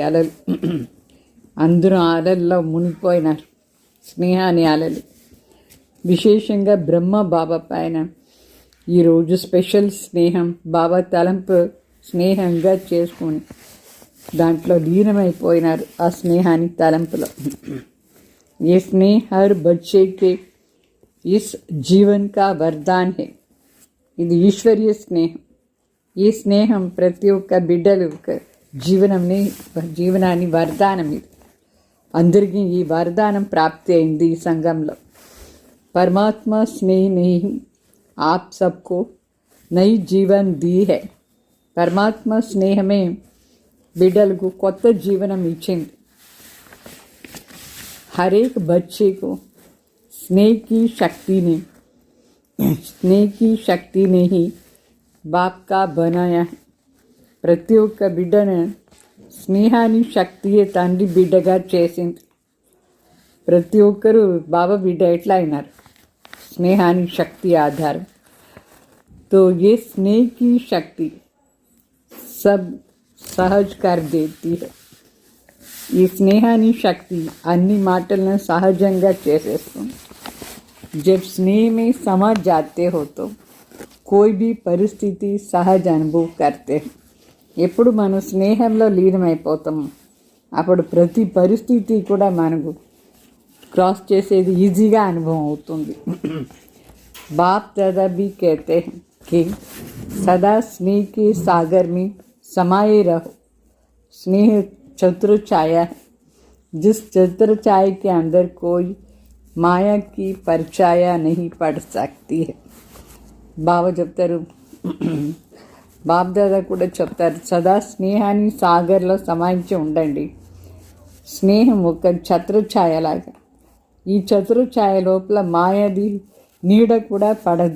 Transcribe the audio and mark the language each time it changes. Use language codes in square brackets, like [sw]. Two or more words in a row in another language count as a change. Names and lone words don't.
[te] అలలు అందరూ అలల్లో మునిగిపోయినారు. స్నేహాన్ని అలలు విశేషంగా బ్రహ్మ బాబా పైన ఈరోజు స్పెషల్ స్నేహం బాబా తలంపు స్నేహంగా చేసుకొని దాంట్లో లీనమైపోయినారు. ఆ స్నేహాన్ని తలంపులో [hi] ये स्नेह हर बच्चे के इस जीवन का वरदान है. [te] ఇది ఈశ్వరీయ స్నేహం. ఈ స్నేహం ప్రతి ఒక్క బిడ్డలు జీవనాన్ని వరదానం. ఇది అందరికీ ఈ వరదానం ప్రాప్తి అయింది ఈ సంఘంలో. [hi] परमात्मा स्नेह नहीं आप सबको नई जीवन दी है. [te] పరమాత్మ స్నేహమే బిడ్డలకు కొత్త జీవనం ఇచ్చింది. [hi] हर एक बच्चे को स्नेह की शक्ति ने ही बाप का बनाया है. [te] ప్రతి ఒక్క బిడ్డను స్నేహాన్ని శక్తియే తండ్రి బిడ్డగా చేసింది. ప్రతి ఒక్కరూ బాబా బిడ్డ ఎట్లా అయినారు? స్నేహాన్ని శక్తి ఆధారం. [hi] तो ये स्नेह की शक्ति सब सहज कर देती है. [te] ఈ స్నేహాన్ని శక్తి అన్ని మాటలను సహజంగా చేసేస్తుంది. [hi] जब स्नेह में समा जाते हो तो कोई भी परिस्थिति सहज अनुभव करते हैं. [te] ఎప్పుడు మనం స్నేహంలో లీనమైపోతాము అప్పుడు ప్రతి పరిస్థితి కూడా మనకు క్రాస్ చేసేది ఈజీగా అనుభవం అవుతుంది. [hi] बाप दादा भी कहते हैं कि सदा स्नेह के सागर में समाये रहो. स्नेह छत्र छाया है. जिस छत्र छाया के अंदर कोई माया की परछाया नहीं पड़ सकती है. [te] బాబా చెప్తారు, బాప్ దాదా కూడా చెప్తారు, సదా స్నేహాన్ని సాగర్లో సమాయించి ఉండండి. స్నేహం ఒక ఛత్రఛాయలాగా. ఈ ఛత్రఛాయ లోపల మాయాది నీడ కూడా పడదు.